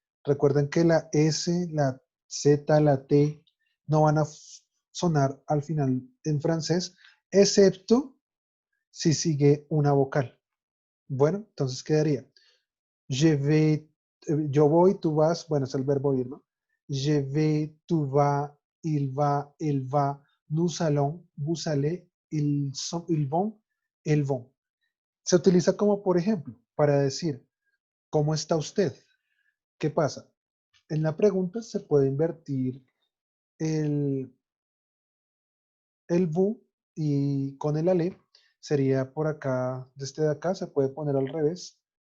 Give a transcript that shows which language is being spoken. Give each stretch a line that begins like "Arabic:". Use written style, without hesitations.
Spanish: Recuerden que la S, la Z, la T no van a sonar al final en francés, excepto si sigue una vocal. Bueno, entonces quedaría
French: je vais,
Spanish: yo voy, tú vas, bueno, es el verbo ir, ¿no?
French: Je vais,
Spanish: tú vas,
French: il va, elle va, nous allons, vous allez, ils vont, elles vont.
Spanish: Se utiliza como, por ejemplo, para decir, ¿cómo está usted? ¿Qué pasa? En la pregunta se puede invertir el vous y con el aller sería por acá, desde acá se puede poner al revés.